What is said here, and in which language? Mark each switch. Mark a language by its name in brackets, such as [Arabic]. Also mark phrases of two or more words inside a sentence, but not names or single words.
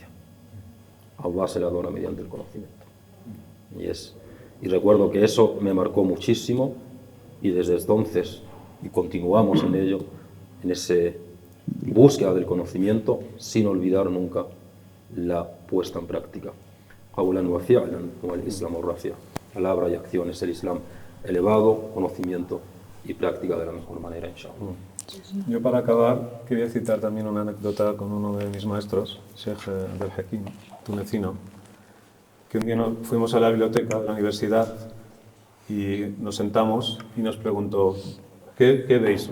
[Spanish] A Allah se le adora mediante el conocimiento. Y recuerdo que eso me marcó muchísimo, y desde entonces, y continuamos en ello, en esa búsqueda del conocimiento, sin olvidar nunca la puesta en práctica. [Arabic] قولا وفعلا والإسلام رفيع'. [Spanish] Palabra y acción es el Islam elevado, conocimiento y práctica de la mejor manera, inshallah. Yo, para acabar, quería citar también una anécdota con uno de mis maestros, Sheikh Abdel Hakim, tunecino, que un día fuimos a la biblioteca de la universidad y nos sentamos y nos preguntó, ¿qué veis?